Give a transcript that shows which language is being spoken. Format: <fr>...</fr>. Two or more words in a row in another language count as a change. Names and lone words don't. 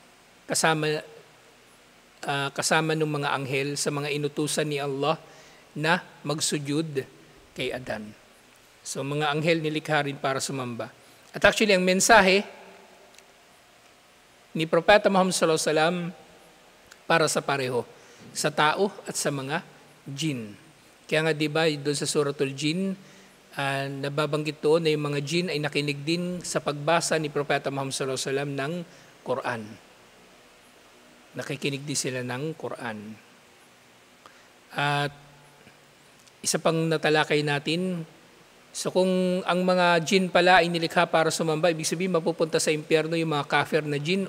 <tl>Kasama ng mga anghel sa mga inutusan ni Allah na magsujud kay Adan. So mga anghel nilikha rin para sumamba. At actually ang mensahe ni Propeta Muhammad</tl> <ar>صلى الله عليه وسلم</ar> <tl>para sa pareho, sa tao at sa mga jinn. Kaya nga diba doon sa Suratul Jinn, nababanggit doon na yung mga jinn ay nakinig din sa pagbasa ni Propeta Muhammad</tl> <ar>صلى الله عليه وسلم</ar> <tl>ng Quran. Nakikinig din sila ng Quran. At isa pang natalakay natin, so kung ang mga jinn pala ay nilikha para sumamba, ibig sabihin mapupunta sa impyerno yung mga kafir na jinn?</tl>